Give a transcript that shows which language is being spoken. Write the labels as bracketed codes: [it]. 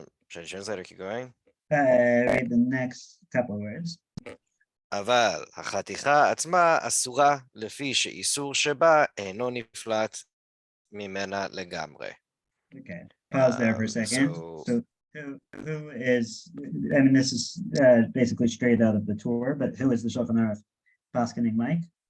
[en] Should I translate or keep going? Read the next couple of words. [he] אבל החתיכה עצמה אסורה לפי שאיסור שבה אינו נפלט ממנה לגמרי. [en] Okay, pause there for a second. So who is, I mean, this is basically straight out of the Torah, but who is the Shulchan Aruch Paskening like?